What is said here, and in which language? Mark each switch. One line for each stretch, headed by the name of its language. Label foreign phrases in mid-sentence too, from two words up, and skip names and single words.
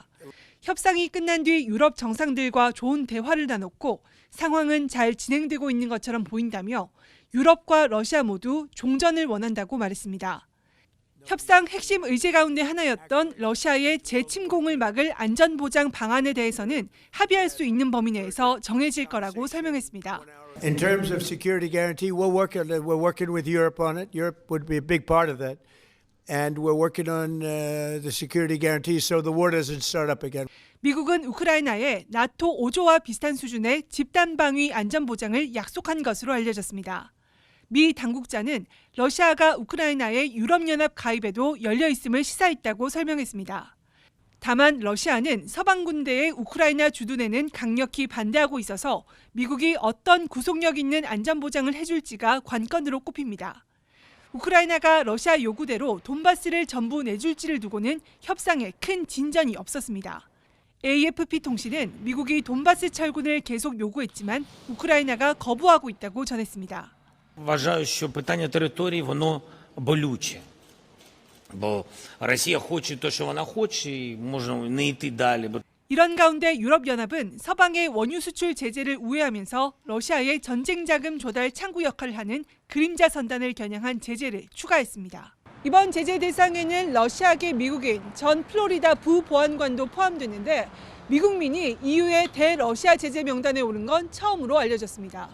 Korean: 협상이 끝난 뒤 유럽 정상들과 좋은 대화를 나눴고 상황은 잘 진행되고 있는 것처럼 보인다며 유럽과 러시아 모두 종전을 원한다고 말했습니다. 협상 핵심 의제 가운데 하나였던 러시아의 재침공을 막을 안전보장 방안에 대해서는 합의할 수 있는 범위 내에서 정해질 거라고 설명했습니다.
English: In terms of security guarantee, we're working with Europe on it. Europe would be a big part of that. And we're working on the security guarantee so the war doesn't start up again.
Korean: 미국은 우크라이나에 나토 5조와 비슷한 수준의 집단방위 안전보장을 약속한 것으로 알려졌습니다. 미 당국자는 러시아가 우크라이나의 유럽연합 가입에도 열려 있음을 시사했다고 설명했습니다. 다만 러시아는 서방 군대의 우크라이나 주둔에는 강력히 반대하고 있어서 미국이 어떤 구속력 있는 안전보장을 해줄지가 관건으로 꼽힙니다. 우크라이나가 러시아 요구대로 돈바스를 전부 내줄지를 두고는 협상에 큰 진전이 없었습니다. AFP 통신은 미국이 돈바스 철군을 계속 요구했지만 우크라이나가 거부하고 있다고 전했습니다.
Ukrainian: Вважаю, що питання території, воно болюче. Бо Росія хоче те, що вона хоче, і можна не йти далі.
Korean: 이런 가운데 유럽연합은 서방의 원유 수출 제재를 우회하면서 러시아의 전쟁 자금 조달 창구 역할을 하는 그림자 선단을 겨냥한 제재를 추가했습니다. 이번 제재 대상에는 러시아계 미국인 전 플로리다 부보안관도 포함됐는데 미국민이 EU의 대러시아 제재 명단에 오른 건 처음으로 알려졌습니다.